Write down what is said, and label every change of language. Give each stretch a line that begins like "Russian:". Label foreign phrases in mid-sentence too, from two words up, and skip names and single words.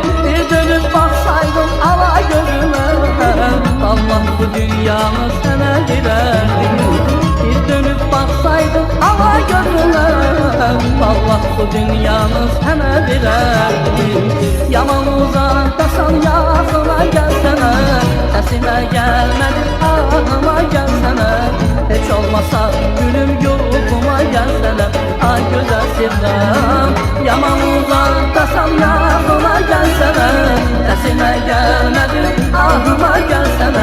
Turkish: Bir dönüp
Azerbaijani: baxsaydın ala gözümə, Allah bu dünyanı sənə verərdim.
Turkish: Bir dönüp
Azerbaijani: baxsaydın ala gözümə, Allah bu dünyanı sənə verərdim.
Turkish: Yaman uzaktasan yaxına gelsene, sesime gelmedin ahıma gelsene. Hiç olmasa gülüm yuhuma gelsene, ay güzel sevdam. Yaman uzaktasan yaxına gelsene, sesime gelmedin ahıma gelsene.